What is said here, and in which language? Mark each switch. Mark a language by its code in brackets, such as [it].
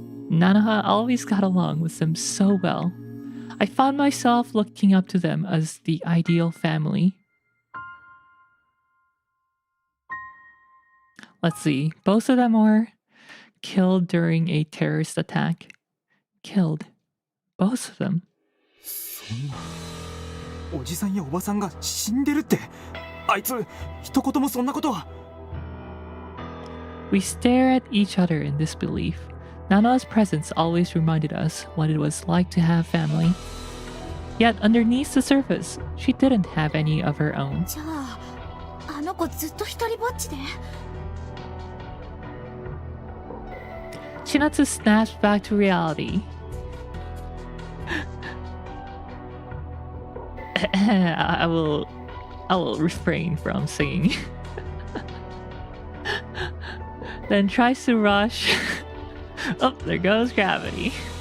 [en] Nanoha always got along with them so well. I found myself looking up to them as the ideal family. Let's see. Both of them were killed during a terrorist attack. Killed. Both of them. [ja] そんな。おじさんやおばさんが死んでるって。あいつ、一言もそんなことは。 [en] We stare at each other in disbelief. Nanoha's presence always reminded us what it was like to have family. Yet underneath the surface, she didn't have any of her own. [ja] じゃあ、あの子ずっと一人ぼっちで。 [en] Chinatsu snaps back to reality. I will refrain from singing. Then tries to rush. Oh, there goes gravity.